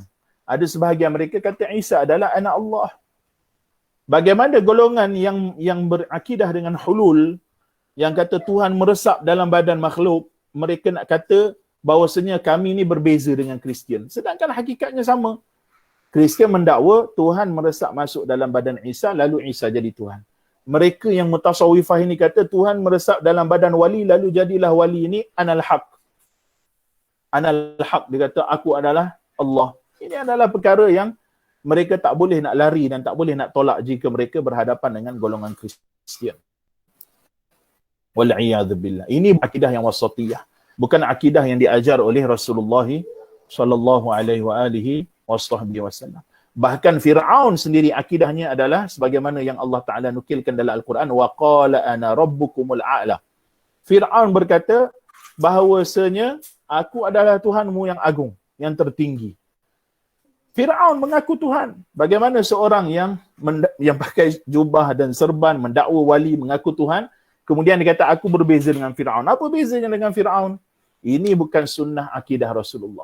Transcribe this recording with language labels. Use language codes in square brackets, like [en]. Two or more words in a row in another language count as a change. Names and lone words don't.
[ms] Ada sebahagian mereka kata Isa adalah anak Allah. Bagaimana golongan yang berakidah dengan hulul, yang kata Tuhan meresap dalam badan makhluk, mereka nak kata bahawasanya kami ni berbeza dengan Kristian. Sedangkan hakikatnya sama. Kristian mendakwa Tuhan meresap masuk dalam badan Isa, lalu Isa jadi Tuhan. Mereka yang mutasawwifah ini kata Tuhan meresap dalam badan wali, lalu jadilah wali ini [ar] أنا الحق. أنا الحق, [ms] dia kata aku adalah Allah. Ini adalah perkara yang mereka tak boleh nak lari dan tak boleh nak tolak jika mereka berhadapan dengan golongan Kristian. [ar] Wal'iyadzubillah. [ms] Ini akidah yang wasatiyah. Bukan akidah yang diajar oleh Rasulullah [ar] صلى الله عليه وسلم. [ms] Bahkan Fir'aun sendiri akidahnya adalah sebagaimana yang Allah Ta'ala nukilkan dalam Al-Quran. [ar] وقال أنا ربكم الأعلى. [ms] Fir'aun berkata bahawasanya aku adalah Tuhanmu yang agung, yang tertinggi. Fir'aun mengaku Tuhan. Bagaimana seorang yang pakai jubah dan serban, mendakwa wali, mengaku Tuhan, kemudian dia kata aku berbeza dengan Fir'aun. Apa bezanya dengan Fir'aun? Ini bukan sunnah akidah Rasulullah.